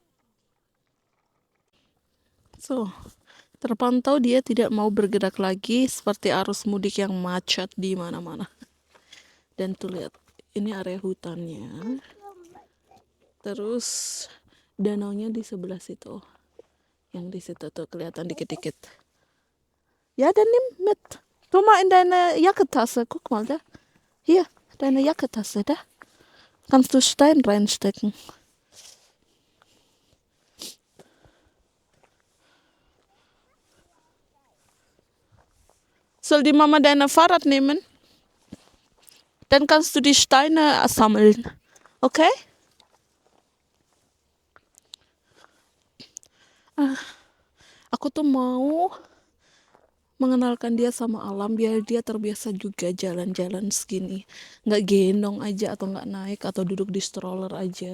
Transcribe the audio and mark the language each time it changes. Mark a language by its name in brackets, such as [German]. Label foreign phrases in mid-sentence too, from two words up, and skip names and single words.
[Indonesian] So, terpantau dia tidak mau bergerak lagi seperti arus mudik yang macet di mana-mana. Dan tuh lihat, ini area hutannya. Terus danaunya di sebelah situ. Yang di situ tuh kelihatan dikit-dikit. [German] Ja, dann nimm mit. Tu mal in deine Jacketasse. Guck mal da. Hier, deine Jacketasse da. Kannst du Stein reinstecken. Soll die Mama deine Fahrrad nehmen? Dann kannst du die Steine sammeln. Okay? [Indonesian] Aku tuh mau mengenalkan dia sama alam biar dia terbiasa juga jalan-jalan segini. Nggak gendong aja atau nggak naik atau duduk di stroller aja.